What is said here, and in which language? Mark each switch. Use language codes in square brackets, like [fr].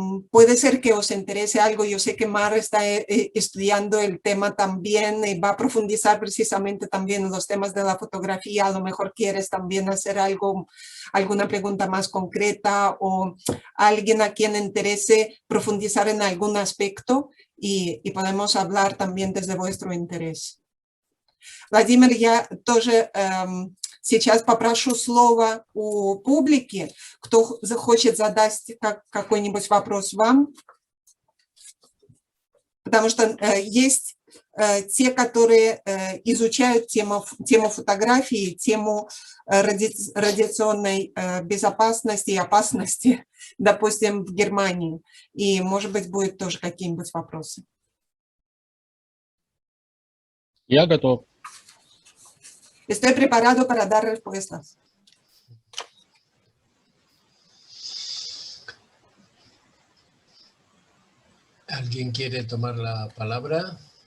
[es] Puede ser que os interese algo. Yo sé que Mar está estudiando el tema también y va a profundizar precisamente también en los temas de la fotografía. A lo mejor quieres también hacer alguna pregunta más concreta, o alguien a quien interese profundizar en algún aspecto, y podemos hablar también desde vuestro interés. [ru] Владимир, я тоже сейчас попрошу слово у публики, кто захочет задать какой-нибудь вопрос вам, потому что есть те, которые изучают тему фотографии, тему радиационной безопасности и опасности, допустим, в Германии, и, может быть, будут тоже какие-нибудь вопросы. Я готов. [es] Estoy preparado para dar respuestas. ¿Alguien quiere tomar la palabra?